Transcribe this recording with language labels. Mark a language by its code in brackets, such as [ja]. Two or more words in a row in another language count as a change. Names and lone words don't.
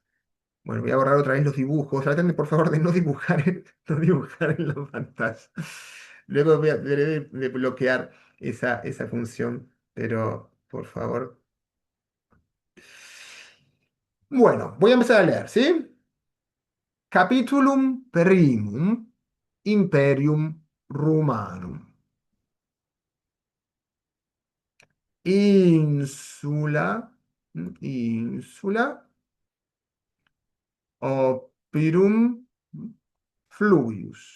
[es] Bueno, voy a borrar otra vez los dibujos. Traten por favor de no dibujar, no dibujar en la pantalla. Luego deberé de bloquear esa función, pero por favor. Bueno, voy a empezar a leer, ¿sí? [la] Capitulum primum Imperium Romanum. Insula, insula Opirum fluvius.